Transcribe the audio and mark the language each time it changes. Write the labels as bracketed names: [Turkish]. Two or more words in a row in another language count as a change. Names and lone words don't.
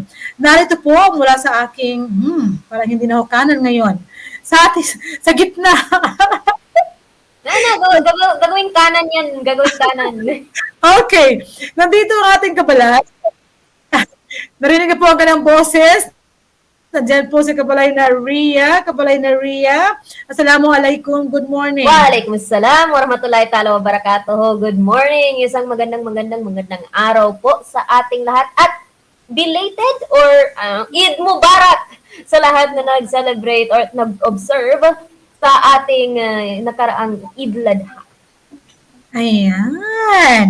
[Filipino] Narito po mula sa aking, parang hindi na ho kanan ngayon, sa gitna. Gagawin kanan yan. Gagawin kanan. Okay. Nandito ang ating kabalay. Narinig po ang kanyang boses. Nandiyan po si Kabalay na Ria. [English] Assalamualaikum. Good morning. [Arabic] وعليكم السلام ورحمة الله تعالى وبركاته. [English] Good morning. [Filipino] Isang magandang araw po sa ating lahat. At [English] belated or [Arabic] عيد مبارك [Filipino] sa lahat na nag-celebrate or nag-observe sa ating nakaraang [Arabic] عيد الأضحى. [Filipino] Ayan.